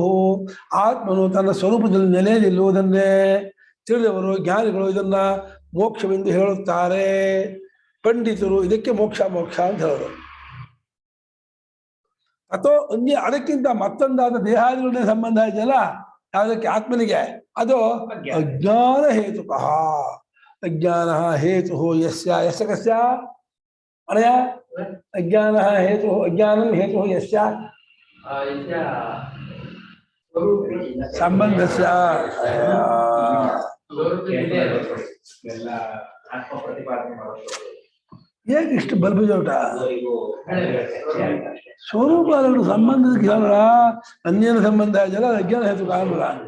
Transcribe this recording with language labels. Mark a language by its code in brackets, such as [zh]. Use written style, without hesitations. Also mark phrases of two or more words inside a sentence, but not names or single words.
[kn] ಆತ್ಮನು ತನ್ನ ಸ್ವರೂಪದಲ್ಲಿ ನೆಲೆ ನಿಲ್ಲುವುದನ್ನೇ ತಿಳಿದವರು ಜ್ಞಾನಿಗಳು ಇದನ್ನ ಮೋಕ್ಷವೆಂದು ಹೇಳುತ್ತಾರೆ. ಪಂಡಿತರು ಇದಕ್ಕೆ ಮೋಕ್ಷ ಮೋಕ್ಷ ಅಂತ ಹೇಳೋದು. ಅಥವಾ ಅನ್ಯ ಅದಕ್ಕಿಂತ ಮತ್ತೊಂದಾದ ದೇಹಾದಿಗಳನ್ನೇ ಸಂಬಂಧ ಇದೆಯಲ್ಲ ಯಾವುದಕ್ಕೆ ಆತ್ಮನಿಗೆ, ಅದು [sa] ಅಜ್ಞಾನ ಹೇತುಕಃ. ಅಜ್ಞಾನ ಹೇತು ಯಸ್ಯ ಯಸ್ಯ ಕಸ್ಯ ಅನಯ ಅಜ್ಞಾನ ಹೇತು ಅಜ್ಞಾನಂ ಹೇತು ಯಸ್ಯ ಸಂಬಂಧಸ್ಯ. [kn] ಎಲ್ಲ ಆತ್ಮ ಪ್ರತಿಪಾದನೆ ಮಾಡೋದು ಹೇಗೆ ಇಷ್ಟು ಬಲ್ಬಜೋಟ ಸ್ವರೂಪ ಸಂಬಂಧದ ಕೇವಲ ಅನ್ಯನ ಸಂಬಂಧ ಇದೆಯಲ್ಲ ಅಜ್ಞಾನ ಹೇತು ಕಾಣಲ್ಲ.